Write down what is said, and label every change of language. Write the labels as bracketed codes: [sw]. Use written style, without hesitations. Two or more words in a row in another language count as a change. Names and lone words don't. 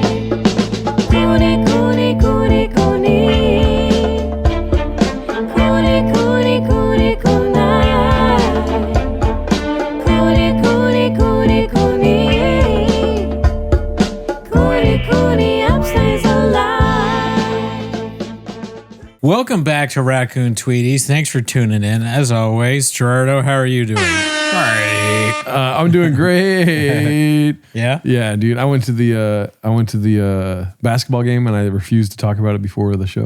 [en] Cooney, Cooney, Cooney, Cooney. Cooney, Cooney, Cooney, Cooney. Cooney, Cooney, Cooney, Cooney. Cooney, Cooney, upstays alive. Welcome back to Raccoon Tweeties. Thanks for tuning in. As always, Gerardo, how are you doing? All right, I'm doing great. Yeah? Yeah, dude. I went to the basketball game and I refused to talk about it before the show.